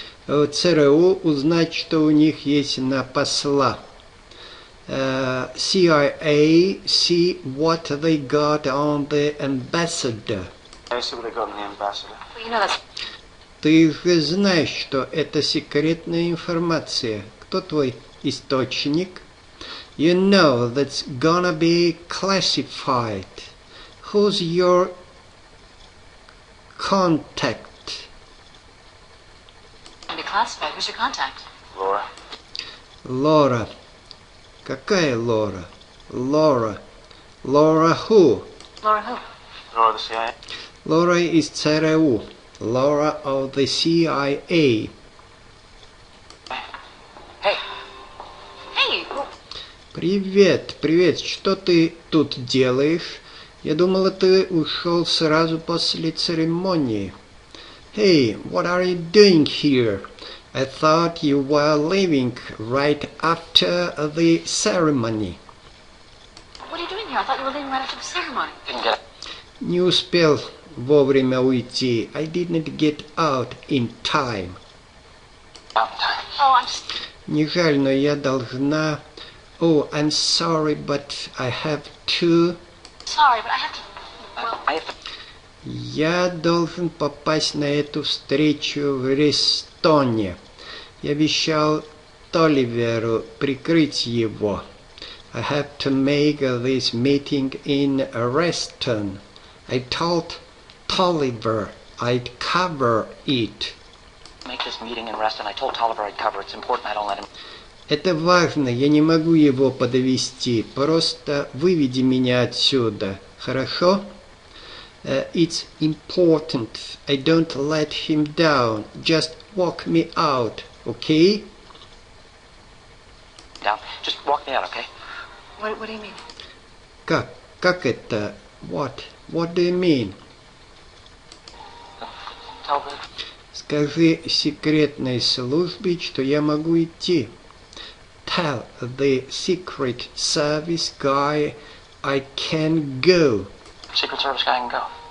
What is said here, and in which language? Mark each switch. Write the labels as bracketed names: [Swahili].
[Russian] ЦРУ узнать, что у них есть на посла. [English] CIA see what they got on the ambassador. I see what they got in the ambassador. Well, you know that's... [Russian] Ты же знаешь, что это секретная информация. Кто твой источник? [English] You know that's gonna be classified. Who's your contact? Be classified. Who's your contact? Laura. [Russian] Laura. Какая Лора? Laura. [English] Laura who? Laura who? Laura the CIA. [Russian] Laura из ЦРУ. [English] Laura of the CIA. Hey. Hey. Who? [Russian] Привет, привет. Что ты тут делаешь? Я думала, ты ушел сразу после церемонии. [English] Hey, what are you doing here? I thought you were leaving right after the ceremony. What are you doing here? I thought you were leaving right after the ceremony. Didn't get it. [Russian] Не успел вовремя уйти. [English] I didn't get out in time. Out in time. Oh, I'm just... [Russian] Не жаль, но я должна... [English] Oh, I'm sorry, but I have to... Sorry, but I have to... Well... I have to... [Russian] Я должен попасть на эту встречу в Рестоне. Я обещал Толиверу прикрыть его. [English] I have to make this meeting in Reston. I told Tolliver I'd cover it. Make this meeting in Reston. I told Tolliver I'd cover it. It's important I don't let him... [Russian] Это важно, я не могу его подвести. Просто выведи меня отсюда. Хорошо? [English] It's important. I don't let him down. Just walk me out, okay? Down. Just walk me out, okay? What do you mean? [Russian] Как? Как это? [English] What? What do you mean? Tell the... [Russian] Скажи секретной службе, что я могу идти. [English] Tell the secret service guy I can go. Secret Service guy can go.